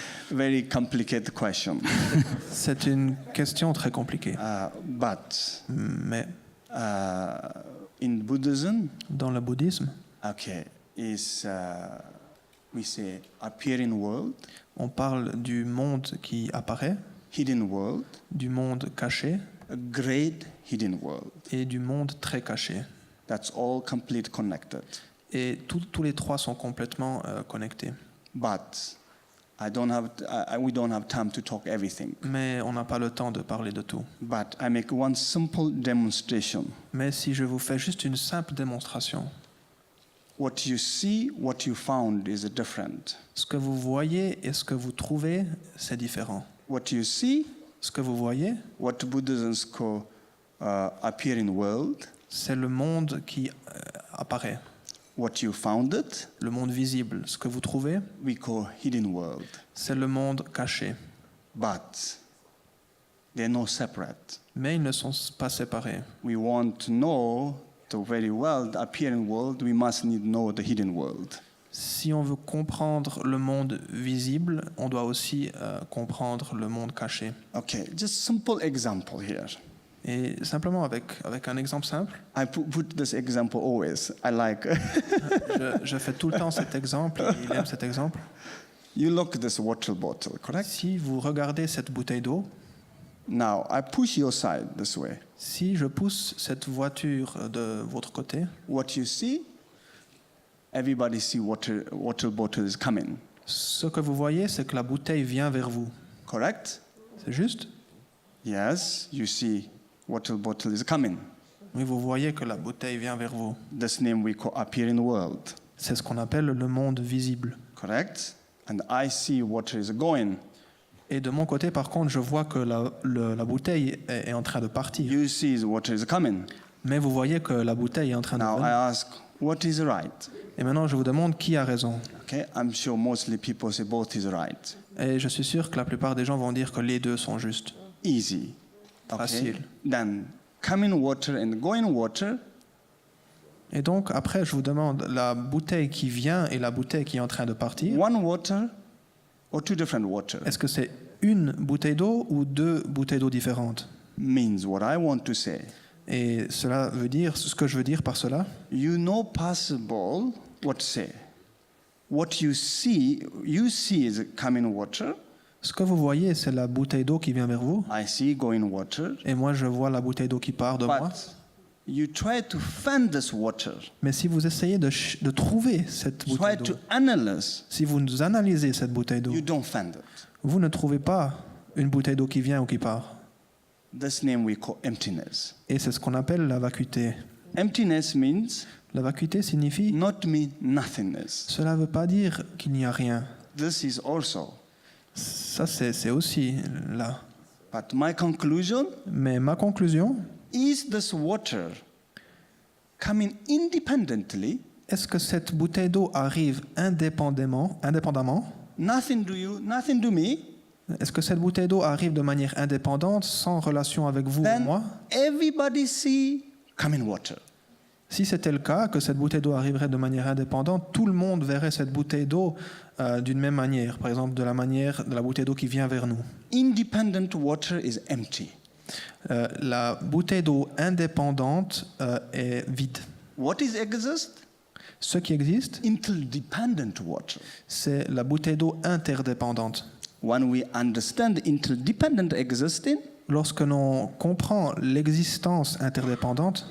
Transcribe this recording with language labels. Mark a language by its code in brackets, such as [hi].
[en] Very complicated question. [fr] C'est une question très compliquée. [en] But [fr] Mais [en] in Buddhism, [fr] dans le bouddhisme, [en] okay, is we say appearing world, [fr] on parle du monde qui apparaît, [en] hidden world, [fr] du monde caché [en] a great hidden world. [fr] et du monde très caché. [en] That's all complete connected. [fr] Et tous les trois sont complètement connectés. [en] But we don't have time to talk everything. [fr] Mais on n'a pas le temps de parler de tout. [en] But I make one simple demonstration. [fr] Mais si je vous fais juste une simple démonstration, [en] what you see, what you found is different. [fr] Ce que vous voyez et ce que vous trouvez, c'est différent. [en] What you see, [fr] ce que vous voyez, [en] what Buddhism call appearing world, [fr] c'est le monde qui apparaît. [en] What you found it, [fr] le monde visible, ce que vous trouvez, [en] we call hidden world. [fr] C'est le monde caché. [en] But they're not separate. [fr] Mais ils ne sont pas séparés. [en] We want to know the very world, appearing world, we must need know the hidden world. [fr] Si on veut comprendre le monde visible, on doit aussi comprendre le monde caché. [en] Okay, just simple example here. [fr] Et simplement avec un exemple simple. [en] I put this example always. I like. [fr] je fais tout le temps cet exemple. Il aime cet exemple. [en] You look at this water bottle, correct? [fr] Si vous regardez cette bouteille d'eau. [en] Now I push your side this way. [fr] Si je pousse cette voiture de votre côté. [en] What you see? Everybody see water bottle is coming. [fr] Ce que vous voyez, c'est que la bouteille vient vers vous. [en] Correct? [fr] C'est juste? [en] Yes, you see water bottle is coming. [fr] Oui, vous voyez que la bouteille vient vers vous. [en] This name we call appearing world. [fr] C'est ce qu'on appelle le monde visible. [en] Correct? And I see water is going. [fr] Et de mon côté, par contre, je vois que la bouteille est en train de partir. [en] You see the water is coming. [fr] Mais vous voyez que la bouteille est en train de venir. [en] Now I ask, what is right? [fr] Et maintenant, je vous demande qui a raison. [en] Okay, I'm sure mostly people say both is right. [fr] Et je suis sûr que la plupart des gens vont dire que les deux sont justes. [en] Easy. [fr] Facile. [en] Okay. Then coming water and going water. [fr] Et donc après, je vous demande la bouteille qui vient et la bouteille qui est en train de partir. [en] One water or two different water. [fr] Est-ce que c'est une bouteille d'eau ou deux bouteilles d'eau différentes? [en] Means what I want to say. [fr] Et cela veut dire ce que je veux dire par cela. [en] You know possible what to say. What you see is coming water. [fr] Ce que vous voyez, c'est la bouteille d'eau qui vient vers vous. [en] I see going water. [fr] Et moi, je vois la bouteille d'eau qui part de moi. [en] You try to find this water. [fr] Mais si vous essayez de trouver cette bouteille d'eau, si vous analysez cette bouteille d'eau, [en] you don't find it. [fr] Vous ne trouvez pas une bouteille d'eau qui vient ou qui part. [en] This name we call emptiness. [fr] Et c'est ce qu'on appelle la vacuité. [en] Emptiness means [fr] la vacuité signifie [en] not mean nothingness. [fr] Cela ne veut pas dire qu'il n'y a rien. [en] This is also. [fr] Ça c'est aussi là. [en] But my conclusion, [fr] mais ma conclusion, [en] is this water coming independently? [fr] Est-ce que cette bouteille d'eau arrive indépendamment? [en] Nothing to you, nothing to me. [fr] Est-ce que cette bouteille d'eau arrive de manière indépendante, sans relation avec vous ou moi? [en] Everybody see coming water. [fr] Si c'était le cas, que cette bouteille d'eau arriverait de manière indépendante, tout le monde verrait cette bouteille d'eau d'une même manière, par exemple de la manière de la bouteille d'eau qui vient vers nous. [en] Independent water is empty. [fr] La bouteille d'eau indépendante est vide. [en] What is exist? [fr] Ce qui existe, [en] interdependent water. [fr] C'est la bouteille d'eau interdépendante. [en] When we understand interdependent existing, [fr] lorsque l'on comprend l'existence interdépendante,